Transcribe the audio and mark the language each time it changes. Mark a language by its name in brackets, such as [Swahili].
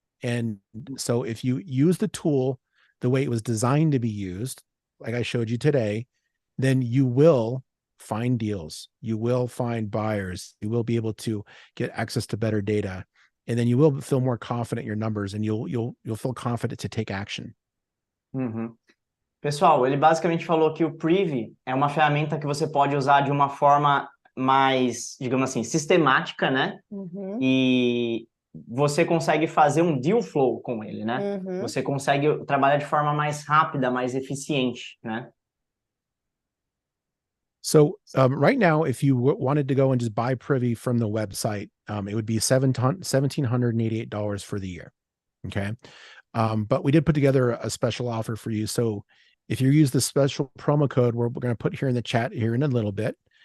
[English] And so if you use the tool the way it was designed to be used, like I showed you today, then you will find deals, you will find buyers, you will be able to get access to better data, and then you will feel more confident in your numbers, and you'll feel confident to take action. [Portuguese] Pessoal, ele basicamente falou que o Privy é uma ferramenta que você pode usar de uma forma mais, digamos assim, sistemática, né? E você consegue fazer um deal flow com ele, né? Você consegue trabalhar de forma mais rápida, mais eficiente, né? [English] So right now, if you wanted to go and just buy Privy from the website, it would be $1,788 for the year. Okay. But we did put together a special offer for you. So if you use the special promo code, we're going to put here in the chat here in a little bit.